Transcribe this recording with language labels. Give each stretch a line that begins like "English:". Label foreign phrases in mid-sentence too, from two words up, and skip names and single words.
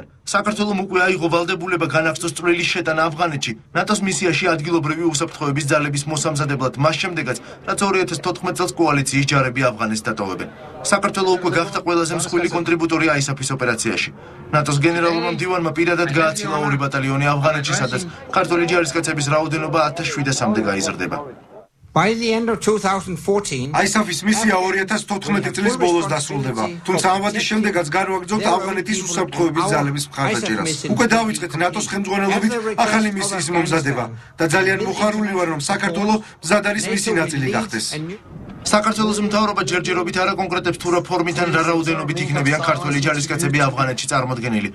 Georgian: საქართველოს უკვე აიღო ვალდებულება განაგრძოს წვლილი შეტანა ავღანეთში, ნატოს მისიაში ადგილობრივი უსაფრთხოების ძალების მოსამზადებლად მას შემდეგაც, რაც 2014 წელს კოალიციის ჯარები ავღანეთს დატოვებენ. საქართველოს უკვე გახდა ყველაზე მსხვილი კონტრიბუტორი ISAF-ის ოპერაციაში. ნატოს გენერალურმა მდივანმა პირადად გააცილა 2 ბატალიონი ავღანეთში, სადაც ქართველი ჯარისკაცების რაოდენობა 1700-მდე გაიზრდება.
English: By the end of 2014,
Georgian: ISAF-ის მისია 2014 წლის ბოლოს დასრულდება. თუმცა ამ ვადის შემდეგაც განვაგრძობთ ავღანეთის უსაფრთხოების ძალების მხარდაჭერას. უკვე დავიწყეთ ნატოს ხელმძღვანელობით ახალი მისიის მომზადება და ძალიან მოხარული ვარ, რომ საქართველოს მზად არის მისი ნაწილი გახდეს. საქართველოს მთავრობა ჯერჯერობით არ აკონკრეტებს თუ რა ფორმით ან რა რაოდენობით იქნებიან ქართველი ჯარისკაცები ავღანეთში წარმოდგენილი.